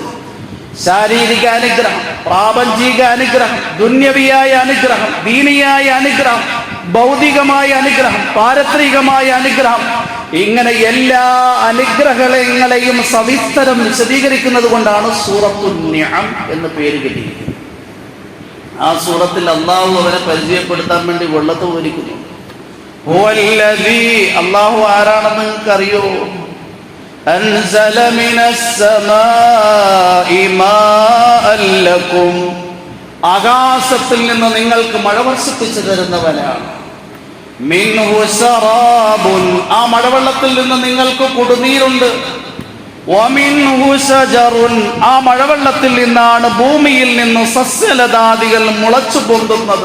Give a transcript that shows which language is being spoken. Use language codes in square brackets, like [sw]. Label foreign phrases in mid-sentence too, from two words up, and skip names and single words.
[ml] ശാരീരിക അനുഗ്രഹം, പ്രാപഞ്ചിക അനുഗ്രഹം, ദുന്യവിയായ അനുഗ്രഹം, ദീനിയായ അനുഗ്രഹം, ഭൗതികമായ അനുഗ്രഹം, പാരത്രികമായ അനുഗ്രഹം, ഇങ്ങനെ എല്ലാ അനുഗ്രഹങ്ങളെയും സവിസ്തരം വിശദീകരിക്കുന്നത് കൊണ്ടാണ് സൂറത്തുൻ നിഅം എന്ന് പേര് കിട്ടിയിരിക്കുന്നത്. ആ സൂറത്തിൽ അള്ളാഹു അവരെ പരിചയപ്പെടുത്താൻ വേണ്ടി വെള്ളത്തെ വിവരിക്കുന്നു. അള്ളാഹു ആരാണെന്ന് നിങ്ങൾക്ക് അറിയോ? [ar] أنزل من السماء ماء لكم. [ml] ആകാശത്തിൽ നിന്ന് നിങ്ങൾക്ക് മഴ വർഷിപ്പിച്ചു തരുന്നവനാണ്. [ar] منه شراب. [ml] ആ മഴവെള്ളത്തിൽ നിന്ന് നിങ്ങൾക്ക് കുടിനീരുണ്ട്. [ar] ومنه شجر, [ml] ആ മഴവെള്ളത്തിൽ നിന്നാണ് ഭൂമിയിൽ നിന്ന് സസ്യലതാദികൾ മുളച്ചു പൊന്തുന്നത്.